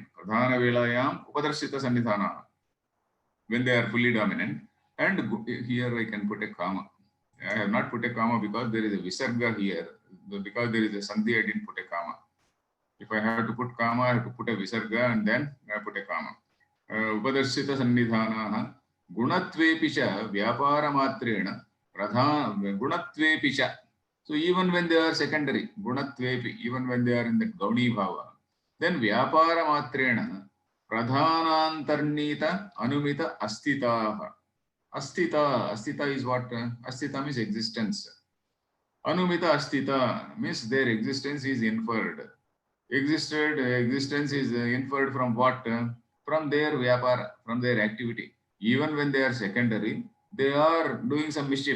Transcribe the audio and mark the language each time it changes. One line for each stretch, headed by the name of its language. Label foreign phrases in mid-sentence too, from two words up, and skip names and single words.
Sanskrit: प्रधान वेलायां उपदर्शित सन्निधान.
English: When they are fully dominant. And here I can put a comma. I have not put a comma because there is a visarga here. Because there is a sandhi, I didn't put a comma. If I have to put comma, I have to put a visarga and then I put a comma.
Sanskrit: उपदर्शित सन्निधानाः गुणत्वेऽपि च व्यापार मात्रेण प्रधान गुणत्वेऽपि च.
English: So even when they are secondary, gunatvepi, even when they are in the
Sanskrit: गौणी भाव,
English: then
Sanskrit: व्यापार मात्रेण प्रधानान्तर्नीत अनुमित अस्तिताः.
English: Astita is what? Astita means existence.
Sanskrit: अनुमित अस्तिता
English: means their existence is inferred. Existence is inferred from what? From their vyapara, from their activity. Even when they are secondary, they are doing some mischief.